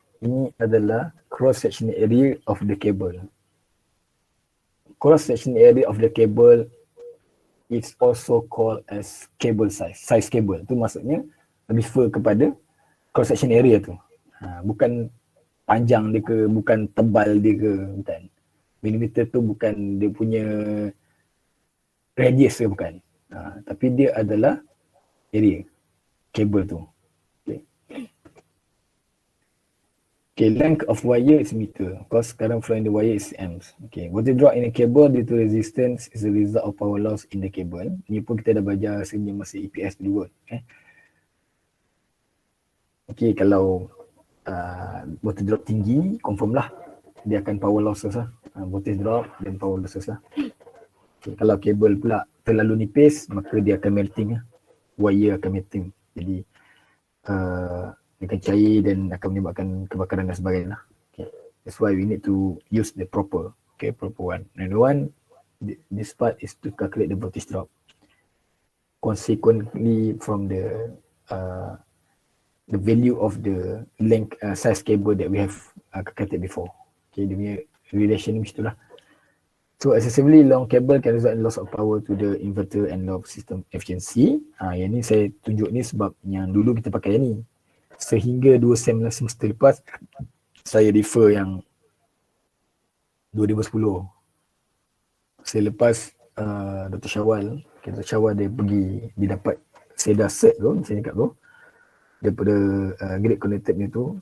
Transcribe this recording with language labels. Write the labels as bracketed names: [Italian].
[Malay] Ini adalah [English] cross section area of the cable. Cross section area of the cable is also called as cable size cable. [Malay] Tu maksudnya refer kepada cross section area tu. Bukan panjang dia ke, bukan tebal dia ke, bukan. Millimeter tu bukan dia punya radius ke, bukan. Tapi dia adalah area cable tu. [English] Okay, length of wire is meter. Of course, current flow in the wire is amps. Okay, voltage drop in a cable due to resistance is a result of power loss in the cable. [Malay] Ni pun kita dah belajar sebelum masa EPS dulu. Okay, kalau voltage drop tinggi, confirm lah dia akan power losses lah. Voltage drop dan power losses lah. Okay, kalau kabel pula terlalu nipis, maka dia akan melting lah. Wire akan melting. Jadi dia akan cair dan akan menyebabkan kebakaran dan sebagainya. Okay. [English] That's why we need to use the proper one. And one, this part is to calculate the voltage drop. Consequently, from the value of the length size cable that we have calculated before. [Malay] Okay, dia punya relation macam itulah. [English] So excessively long cable can result in loss of power to the inverter and low system efficiency. [Malay] Yang ni saya tunjuk ni sebab yang dulu kita pakai yang ni. Sehingga 2 semester lepas, saya refer yang 2010. Selepas Dr. Syawal, dia pergi, dia dapat SEDA cert tu, saya cakap tu, daripada grid connected ni tu.